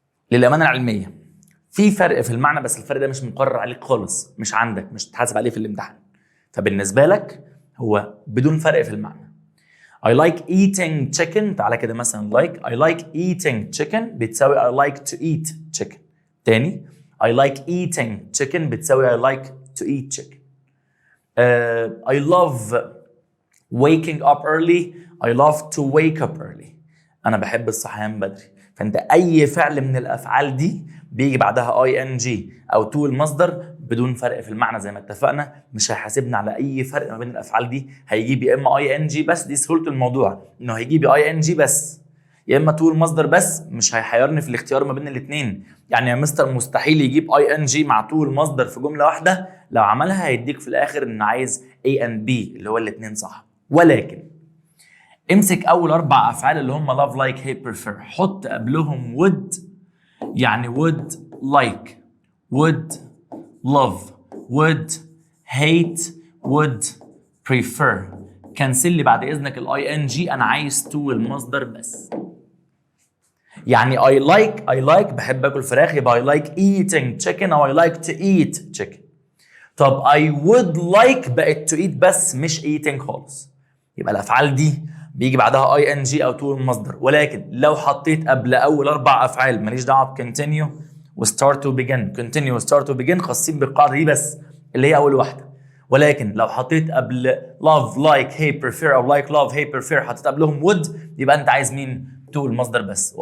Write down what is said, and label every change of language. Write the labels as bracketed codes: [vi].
[ar] للامانه العلميه في فرق في المعنى، بس الفرق ده مش مقرر عليك خالص، مش عندك، مش تحاسب عليه في الامتحان. فبالنسبه لك هو بدون فرق في المعنى. [en] I like eating chicken. [ar] تعالى كده مثلا [en] I like eating chicken [ar] بتساوي [en] I like to eat chicken. [ar] تاني [en] I like eating chicken [ar] بتساوي [en] I like to eat chicken. I love waking up early. I love to wake up early. [ar] أنا بحب الصحيان بدري. فأنت أي فعل من الأفعال دي بيجي بعدها ing أو to المصدر بدون فرق في المعنى زي ما اتفقنا، مش هيحاسبنا على أي فرق ما بين الأفعال دي. هيجيب يا إما ing بس، دي سهولة الموضوع إنه هيجيب ing بس، يا إما to المصدر بس، مش هيحيرني في الاختيار ما بين الاثنين. يعني يا مستر مستحيل يجيب ing مع to المصدر في جملة واحدة، لو عملها هيديك في الآخر إن عايز A and B اللي هو الاثنين صح. ولكن امسك أول 4 أفعال اللي هم love like hate prefer، حط قبلهم would، يعني would like، would love، would hate، would prefer. كنسل لي بعد إذنك ing، أنا عايز to المصدر بس. يعني I like بحب أكل فراخ، يبقى [en] I like eating chicken [ar] أو [en] I like to eat chicken. [ar] طب [en] I would like [ar] بقت to eat بس مش eating خالص. يبقى الأفعال دي بيجي بعدها ing أو to المصدر. ولكن لو حطيت قبل أول 4 أفعال ماليش دعوة continue و start to begin، continue و start to begin خاصين بالقاعدة دي بس اللي هي أول واحدة. ولكن لو حطيت قبل love like hate prefer أو like love hate prefer حطيت قبلهم would، يبقى أنت عايز مين؟ to المصدر بس.